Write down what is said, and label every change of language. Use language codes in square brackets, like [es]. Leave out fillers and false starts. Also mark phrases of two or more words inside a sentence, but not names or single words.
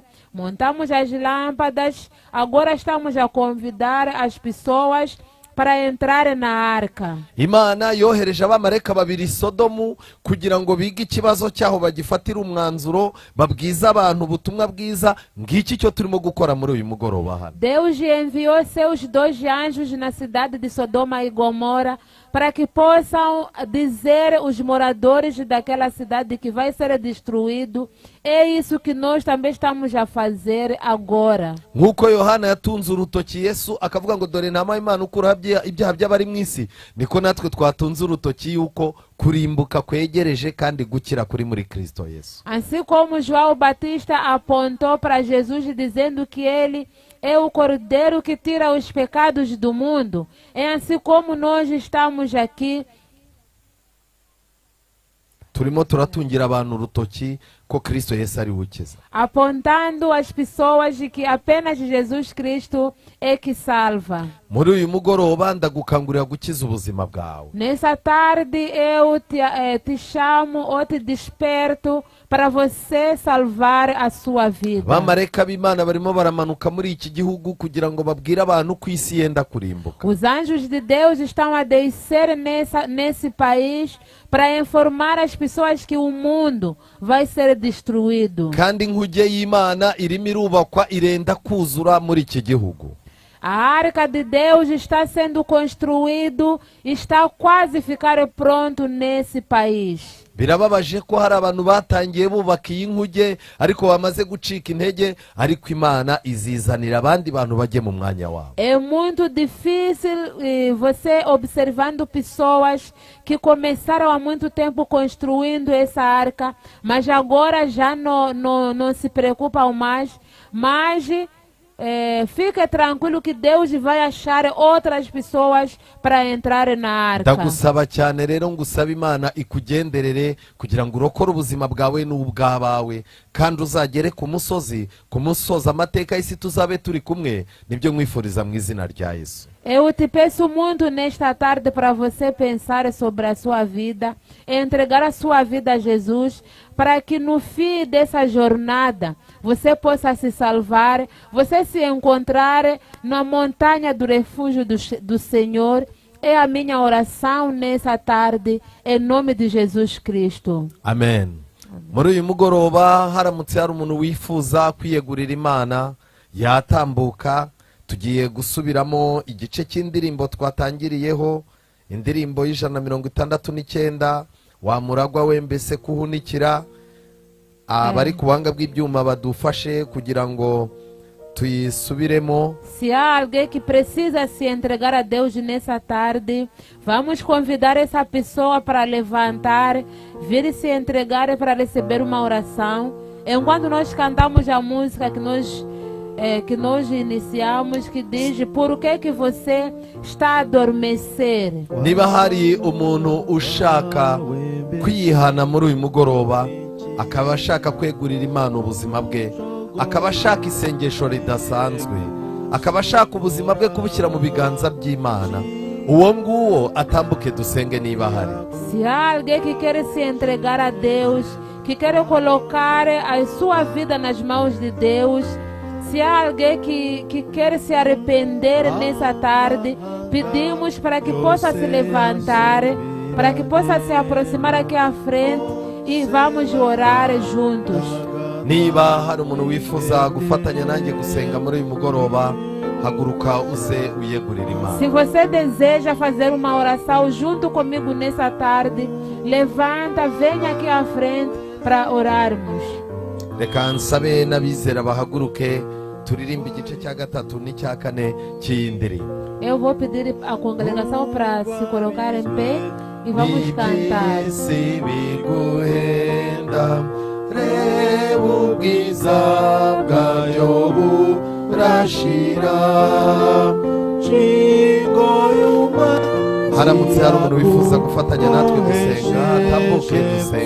[pt] Montamos as lâmpadas, agora estamos a convidar as pessoas para entrar na arca. [rw] Imana yohereje abamarayika babiri i Sodomu kugira ngo bige ikibazo cyaho bagifatire umwanzuro, babwiza abantu ubutumwa bwiza. Ngiki cyo turimo gukora muri uyu mugoroba hano. [pt] Deus enviou seus 2 anjos na cidade de Sodoma e Gomorra para que possam dizer os moradores daquela cidade que vai ser destruído. É isso que nós também estamos a fazer agora. [rw] Nk'uko Yohana yatunze urutoki Yesu akavuga ngo dore ntama y'Imana ukuraho ibyaha by'abari mu isi, niko natwe twatunze urutoki yuko kurimbuka kwegereje kandi gukira kuri muri Kristo Yesu. [pt] Assim como João Batista apontou para Jesus dizendo que ele é o Cordeiro que tira os pecados do mundo, é assim como nós estamos aqui. [rw] Turimo turatungira abantu urutoki ko Kristo Yesu ari ukiza. [pt] Apontando as pessoas de que apenas Jesus Cristo é que salva. [rw] Muri uyu mugoroba ndagukangurira gukiza ubuzima bwawe. [pt] Nessa tarde eu te chamo ou te desperto para você salvar a sua vida. [rw] Abamarayika b'Imana barimo baramanuka muri iki gihugu kugira ngo babwire abantu ko isi yenda kurimbuka. [pt] Os anjos de Deus estão a descer nesse país para informar as pessoas que o mundo vai ser destruído. [rw] Kandi inkuge y'Imana irimo irubakwa, irenda kuzura muri iki gihugu. [pt] A arca de Deus está sendo construído, está quase a ficar pronto nesse país. [rw] Birababaje ko hari abantu batangiye bubaka iyi nkuge ariko bamaze gucika intege, ariko Imana izizanira abandi bantu bajye mu mwanya wabo. [pt] É muito difícil você observando pessoas que começaram há muito tempo construindo essa arca, mas agora já não se preocupam mais, mas fique tranquilo que Deus vai achar outras pessoas para entrar na arca. [rw] Ndagusaba cyane rero ngusaba Imana ikugenderere kugira ngo urokore ubuzima bwawe n'ubwabawe, kandi uzagere ku musozi amateka y'isi tuzabe turi kumwe. Nibyo mwifuriza mu izina rya Yesu. [pt] Eu te peço muito nesta tarde para você pensar sobre a sua vida, entregar a sua vida a Jesus, para que no fim dessa jornada você possa se salvar, você se encontrar na montanha do refúgio do Senhor. É a minha oração nessa tarde, em nome de Jesus Cristo. Amen. [rw] Muri uyu mugoroba haramutse hari umuntu wifuza kwiyegurira Imana yatambuka. Tugiye gusubiramo igice cy'indirimbo twatangiriyeho, indirimbo y'169 wa muragwa we mbese kuhunikira. Abari ku buhanga bw'ibyuma badufashe kugira ngo tuyisubiremo. [pt] Se há alguém que precisa se entregar a Deus nessa tarde, vamos convidar essa pessoa para levantar, vir se entregar para receber uma oração. Enquanto nós cantamos a música que nós iniciamos, que diz: por que você está a adormecer? [rw] Niba hari umuntu ushaka kwihana muri uyu mugoroba, akaba ashaka kwegurira Imana ubuzima bwe, akaba ashaka isengesho ridasanzwe, akaba ashaka ubuzima bwe kubushyira mu biganza by'Imana, uwo nguwo atambuke dusenge niba hari. [pt] Se há alguém que quer se entregar a Deus, que quer colocar a sua vida nas mãos de Deus, Se há alguém que quer se arrepender nessa tarde, pedimos para que possa se levantar, para que possa se aproximar aqui à frente e vamos orar juntos. [rw] niba hari umuntu wifuza gufatanya nanjye gusenga muri uyu mugoroba, haguruka uze uyegurire Imana. [pt] Se você deseja fazer uma oração junto comigo nessa tarde, levanta, venha aqui à frente para orarmos. [rw] Reka nsabe n'abizera bahaguruke turirimba igice cya gatatu n'icya kane cy'iyi ndirimbo. [pt] Eu vou pedir à congregação para se colocar em pé e vamos cantar. [rw] Iby'isi biguhenda, reba ubwiza bwayo burashira, nshingo y'Imana. Haramutse hari umuntu wifuza gufatanya natwe gusenga, atambuke dusenge.